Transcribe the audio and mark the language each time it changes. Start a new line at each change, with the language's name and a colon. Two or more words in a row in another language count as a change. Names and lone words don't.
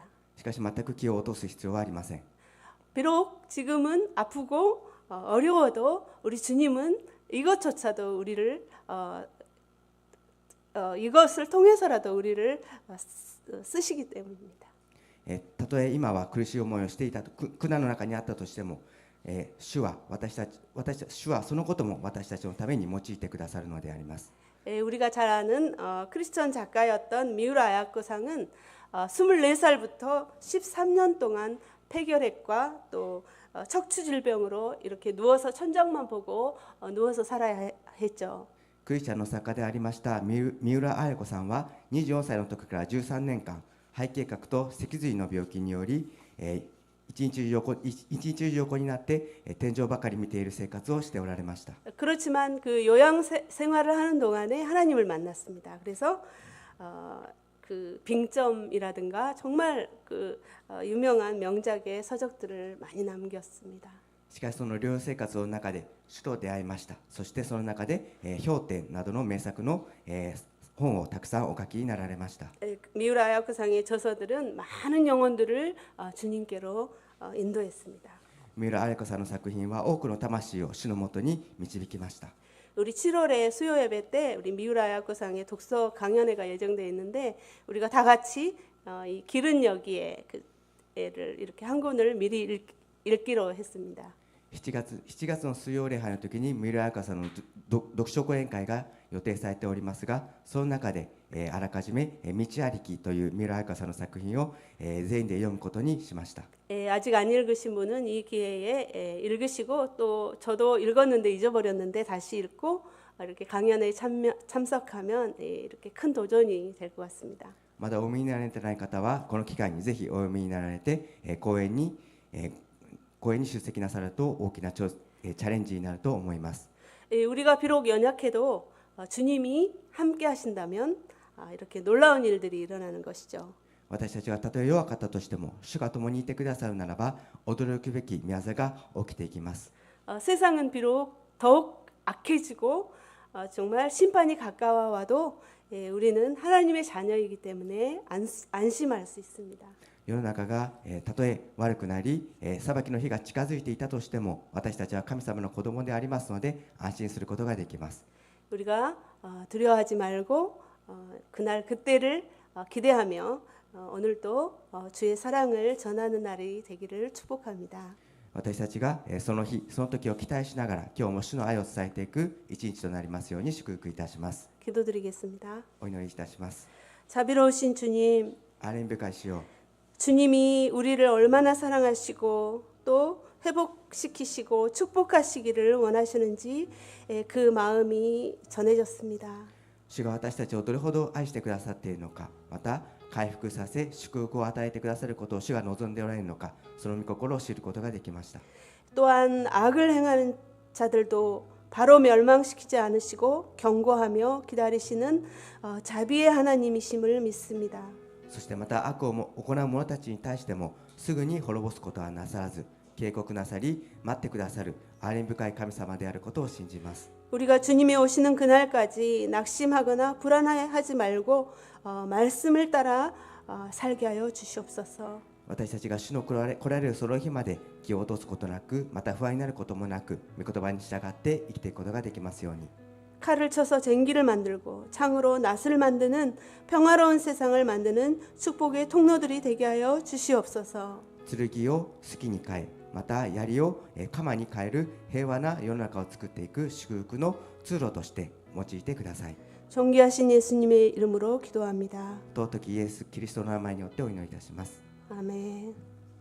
Japanese: しかし全く気を落とす必要はありません。
Korean: 비록 지금은 아프고 어려워도 우리 주님은 이것조차도 우리를 이것을 통해서라도 우리를 쓰시기 때문입니다.
Japanese: たとえ今は苦しい思いをしていたと、苦難の中にあったとしても、主はそのことも私たちのために用いてくださるのであります。
Korean: 우리가 잘 아는 크리스천 작가였던 미우라 아야코상은 24살부터 13년 동안 폐결핵과 또 척추 질병으로 이렇게 누워서 천장만 보고 누워서 살아야 했죠.
Japanese: クリスチャンの作家でありました三浦綾子さんは24歳の時から13年間肺結核と脊髄の病気により、一日中横になって天井ばかり見ている生活をしておられました。
Korean: 그렇지만 그 요양 생활을 하는 동안에 하나님을 만났습니다. 그래서 그 빙점이라든가 정말 그 유명한 명작의 서적들을 많이 남겼습니다.
Japanese: しかしその療養生活の中で主と出会いました。そしてその中で氷点などの名作の本をたくさんお書きになられました。
Korean: 미우라 아야코상의 저서들은 많은 영혼들을 주님께로 인도했습니다.
Japanese: 三浦綾子さんの作品は多くの魂を主のもとに導きました。
Korean: 우리 7월에 수요 예배 때 우리 미우라 아야코상의 독서 강연회가 예정되어 있는데 우리가 다 같이 이 기른 여기에 를 이렇게 한 권을 미리 읽기로 했습니다.
Japanese: 7 月の水曜礼拝の時に三浦綾子さんの読書講演会が予定されておりますが、その中であらかじめ道歩きという三浦綾子さんの作品を全員で読むことにしました。
Korean: 아직 안 읽으신 분은 이 기회에 읽으시고 또 저도 읽었는데 잊어버렸는데 다시 읽고 이렇게 강연에 참석하면 이렇게 큰 도전이 될 것 같습니다.
Japanese: まだお読みになられていない方はこの機会にぜひお読みになられて講演に出席なさると大きなチャレンジになると思います。
Korean: 우리가 비록 연약해도 주님이 함께 하신다면 이렇게 놀라운 일들이 일어나는 것이죠.
Japanese: 私たちがたとえ弱かったとしても主が共にいてくださるならば驚くべき御業が起きていきます。
Korean: 세상은 비록 더욱 악해지고 정말 심판이 가까워와도 우리는 하나님의 자녀이기 때문에 안심할 수 있습니다.
Japanese: 世の中がたとえ悪くなり裁きの日が近づいていたとしても私たちは神様の子供でありますので安心することができます。
Korean: 우리가 두려워하지 말고 그날 그때를 기대하며 오늘도 주의 사랑을 전하는 날이 되기를 축복합니다.
Japanese: 私たちがその日その時を期待しながら今日も主の愛を伝えていく一日となりますように祝福いたします。
Korean: 기도드리겠습니다.
Japanese: お祈りいたします。
Korean: 자비로우신 주님,
Japanese: 憐れみ深い主よ、
Korean: 주님이 우리를 얼마나 사랑하시고 또 회복시키시고 축복하시기를 원하시는지 그 마음이 전해졌습니다.
Japanese: 主が私たちをどれほど愛してくださっているのか、また回復させ祝福を与えてくださることを主が望んでおられるのか、その御心を知ることができました。
Korean: 또한 악을 행하는 자들도 바로 멸망시키지 않으시고 경고하며 기다리시는 자비의 하나님이심을 믿습니다.
Japanese: そしてまた悪を行う者たちに対してもすぐに滅ぼすことはなさらず、 警告なさり待ってくださる憐れみ深い神様であることを信じます。
Korean: 우리가 주님이 오시는 그날까지 낙심하거나 불안해하지 말고 말씀을 따라 살게 하여 주시옵소서.
Japanese: 私たちが主の来られるその日まで気を落とすことなく、また不安になることもなく、御言葉に従って生きていくことができますように。
Korean: 칼을 쳐서 쟁기를 만들고 창으로 낫을 만드는 평화로운 세상을 만드는 축복의 통로들이 되게 하여 주시옵소서.
Japanese: 剣を好きに変え、また槍を鎌に変える平和な世の中を作っていく祝福の通路として用いてください。
Korean: 존귀하신 예수님의 이름으로 기도합니다.
Japanese: 尊きイエス・キリストの名前によってお祈りいたします。
Korean: 아멘.